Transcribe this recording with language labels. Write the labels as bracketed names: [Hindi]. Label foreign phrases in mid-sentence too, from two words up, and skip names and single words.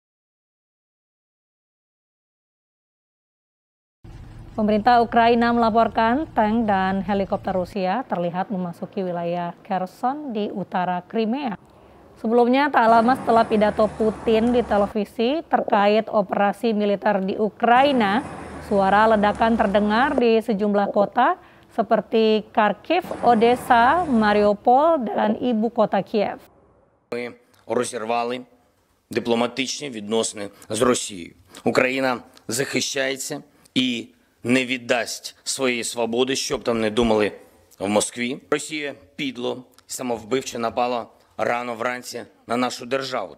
[Indonesian] Pemerintah Ukraina melaporkan tank dan helikopter Rusia terlihat memasuki wilayah Kherson di utara Crimea. Sebelumnya, tak lama setelah pidato Putin di televisi terkait operasi militer di Ukraina, suara ledakan terdengar di sejumlah kota seperti Kharkiv, Odessa, Mariupol, dan ibu kota Kiev. [Ukrainian] Ми розірвали дипломатичні відносини з Росією. Україна захищається і не віддасть своєї свободи, щоб там не думали в Москві. Росія підло і самовбивче напала рано вранці на нашу державу.